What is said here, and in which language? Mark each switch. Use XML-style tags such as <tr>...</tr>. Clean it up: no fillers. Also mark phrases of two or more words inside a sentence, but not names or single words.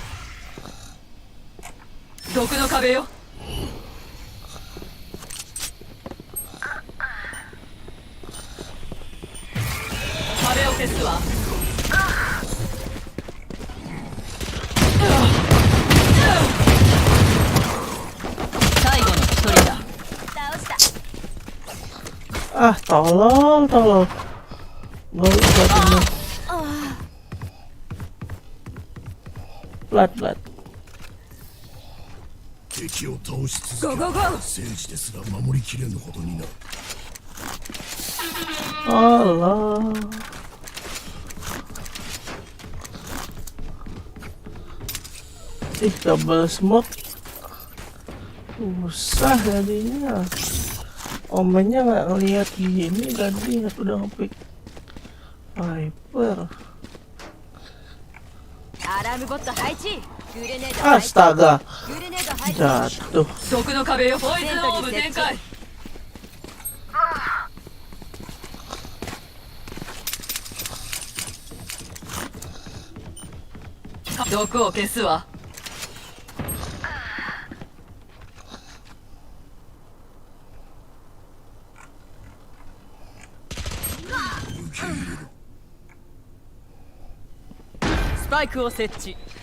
<ja>毒の壁よ。壁を消すわ。最後の一人だ。倒した。</ja> <id>Ah, tolol. Baru ini. Plat.</id> <ja>敵を倒し続ける戦士ですら守りきれぬほどになる。</ja> <id>Allah. Ih,</id> <en>double smoke.</en> <id>Susah jadinya. Omennya nggak ngeliat gini tadi, aku udah ngepick Viper. Astaga, jatuh.</id> <ja>毒の壁よポイズンオーブ展開毒を消すわスパイクを設置</ja>